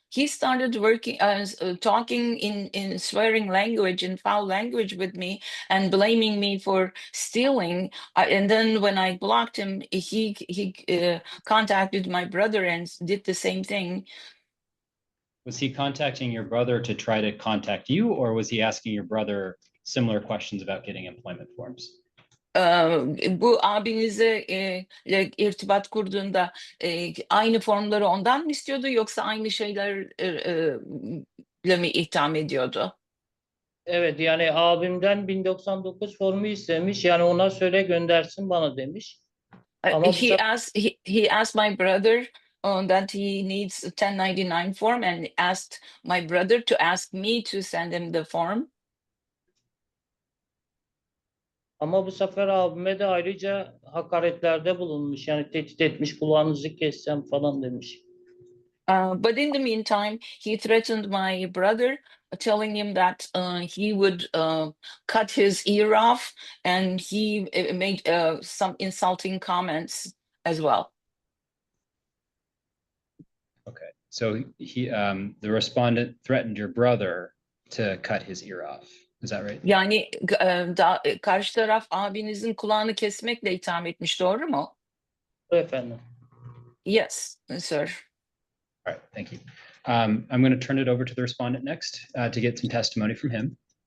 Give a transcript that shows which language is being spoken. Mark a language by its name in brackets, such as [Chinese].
[English] he started talking in swearing language, in foul language with me, and blaming me for stealing. And then when I blocked him, he contacted my brother and did the same thing. Was he contacting your brother to try to contact you, or was he asking your brother similar questions about getting employment forms? [Turkish] Bu abinize irtibat kurduğunda aynı formları ondan mı istiyordu, yoksa aynı şeylerle mi itham ediyordu? Evet, yani abimden 1099 formu istemiş. Yani ona söyle göndersin bana demiş. Ama bu [English] He asked my brother that he needs a 1099 form, and asked my brother to ask me to send him the form. [Turkish] Ama bu sefer abime de ayrıca hakaretlerde bulunmuş. Yani tehdit etmiş, kulağınızı kessem falan demiş. [English] But in the meantime, he threatened my brother, telling him that he would cut his ear off, and he made some insulting comments as well. Okay, so the respondent threatened your brother to cut his ear off. Is that right? [Turkish] Yani karşı taraf abinizin kulağını kesmekle itham etmiş, doğru mu? Efendim. [English] Yes, sir. All right, thank you. I'm going to turn it over to the respondent next to get some testimony from him.